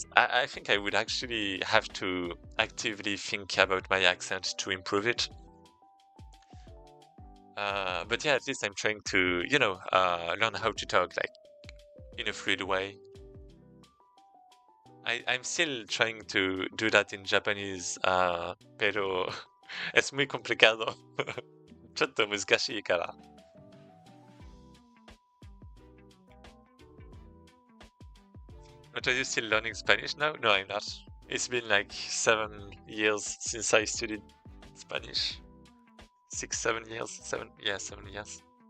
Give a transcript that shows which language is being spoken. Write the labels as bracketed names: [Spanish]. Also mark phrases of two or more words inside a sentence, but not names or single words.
[English] I think I would actually have to actively think about my accent to improve it. But yeah, at least I'm trying to, learn how to talk like in a fluid way. I'm still trying to do that in Japanese, [Spanish] pero es muy complicado. [Japanese] ちょっと難しいから。 [English] But are you still learning Spanish now? No, I'm not. It's been like 7 years since I studied Spanish. 6, 7 years. 7 years.